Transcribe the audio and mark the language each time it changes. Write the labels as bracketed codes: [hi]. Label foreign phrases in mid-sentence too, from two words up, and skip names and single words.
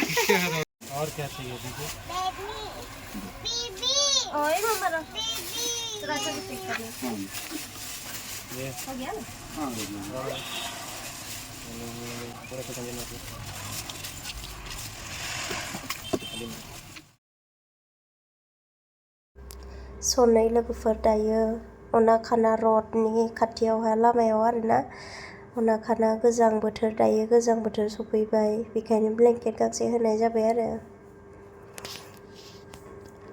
[hi] और क्या चाहिए दीजिए? ओए मम्मा थोड़ा अच्छा से पैक करना। ये हो गया ना? हाँ, थोड़ा सा कंजन मतलब [brx] सनै लोगोफोर दायो अनाखाना रडनि खाथियावहा लामायाव आरोना। अनाखाना गोजां बोथोर, दायो गोजां बोथोर सफैबाय, बेखायनो ब्लेंकेट गांसे होनाय जाबाय आरो।